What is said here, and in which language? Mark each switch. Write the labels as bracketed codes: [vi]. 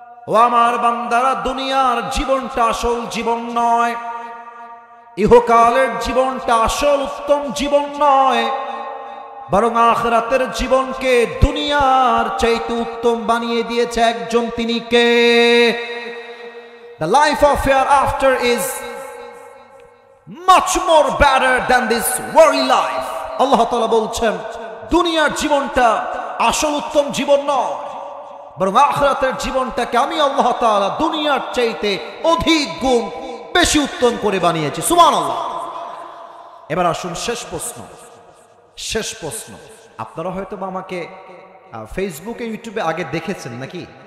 [bn] ও আমার বান্দারা, দুনিয়ার জীবনটা আসল জীবন নয়, ইহকালের জীবনটা আসল উত্তম জীবন নয়, বরং আখিরাতের জীবনকে দুনিয়ার চাইতে উত্তম বানিয়ে দিয়েছে একজন, তিনি কে? [en] The life of hereafter is much more better than this worldly life. [bn] আল্লাহ তাআলা বলছেন, দুনিয়ার জীবনটা আসল উত্তম জীবন নয়, বরং আখিরাতের জীবনটাকে আমি আল্লাহ তাআলা দুনিয়ার চাইতে অধিক গুণ বেশি উত্তম করে বানিয়েছি। সুবহানাল্লাহ। এবার আসুন শেষ প্রশ্ন। আপনারা হয়তো বা আমাকে ফেসবুকে, ইউটিউবে আগে দেখেছেন নাকি?